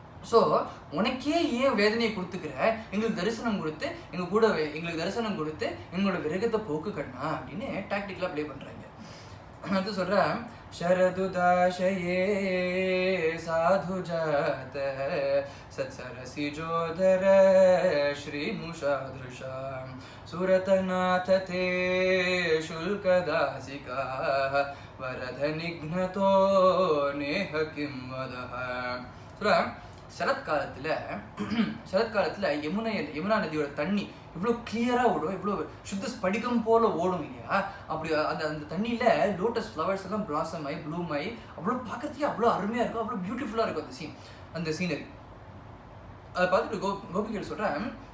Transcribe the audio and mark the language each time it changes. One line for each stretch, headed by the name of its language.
Tamil: So உனக்கே ஏன் வேதனையை கொடுத்துக்கிற, எங்களுக்கு தரிசனம் கொடுத்து எங்களோட விரகத்தை போக்கு கண்ணா அப்படின்னு டாக்டிக்கலாக ப்ளே பண்ணுறாங்க. அது சொல்கிறேன்
Sanskrit: शरदुदाशये साधु जात सत्सरसि जोदर श्रीमुषादृशा सुरतनाथ ते शुल्कदासिका वरद निघ्नतो नेह किं वदः.
Tamil: சரத்காலத்தில் யமுனா நதியோட தண்ணி இவ்வளோ கிளியராக ஓடும், இவ்வளோ சுத்த ஸ்படிகம் போல் ஓடும் இல்லையா? அப்படி அந்த தண்ணியில் லோட்டஸ் ஃப்ளவர்ஸ் எல்லாம் பிளாசம் ஆகி ப்ளூம் ஆகி அவ்வளோ பார்க்கறதுக்கே அவ்வளோ அருமையாக இருக்கும், அவ்வளோ பியூட்டிஃபுல்லாக இருக்கும் அந்த சீனரி. அதை பார்த்துட்டு கோபிகள் சொல்கிறேன்